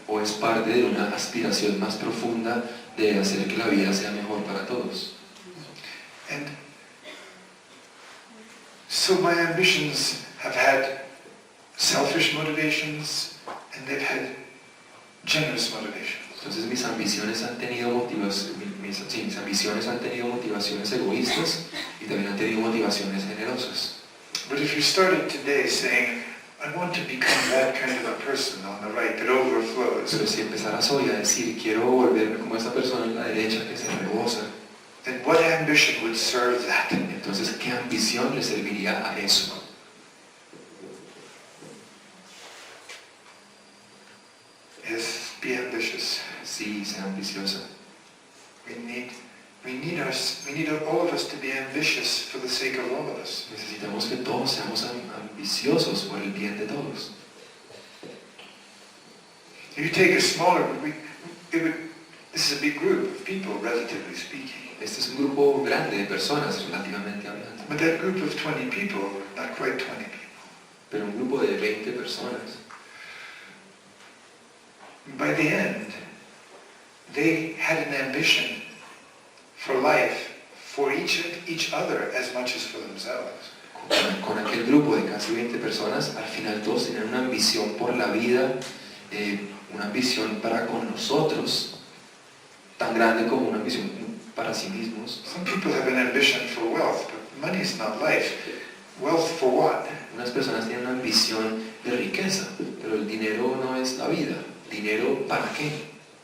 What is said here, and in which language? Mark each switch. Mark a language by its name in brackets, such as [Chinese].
[Spanish] ¿O es parte de una aspiración más profunda de hacer que la vida sea mejor para todos? [English] And so my ambitions have had selfish motivations and they've had generous motivations. [Spanish] Entonces mis ambiciones han tenido motivaciones egoístas y también han tenido motivaciones generosas. [English] But if you started today saying, I want to become that kind of a person on the right that overflows, [Spanish] Pero si empezaras hoy a decir, quiero volverme como esta persona en la derecha que se rebosa, [English] then what ambition would serve that? [Spanish] entonces ¿qué ambición le serviría a eso? [English] Yes, be ambitious. [Spanish] Sí, sea ambiciosa. [English] We need all of us to be ambitious for the sake of all of us. [Spanish] Necesitamos que todos seamos ambiciosos por el bien de todos. [English] If you take a smaller group, this is a big group of people, relatively speaking. [Spanish] Este es un grupo grande de personas, relativamente hablando. [English] But that group of 20 people, not quite 20 people, [Spanish] Pero un grupo de 20 personas, [English] by the end, they had an ambition for life, for each other as much as for themselves. [Spanish] con aquel grupo de casi 20 personas, al final todos tenían una ambición por la vida, una ambición para con nosotros, tan grande como una ambición para sí mismos. [English] Some people have an ambition for wealth, but money is not life. Wealth for what? [Spanish] Unas personas tienen una ambición de riqueza, pero el dinero no es la vida. ¿Dinero para qué?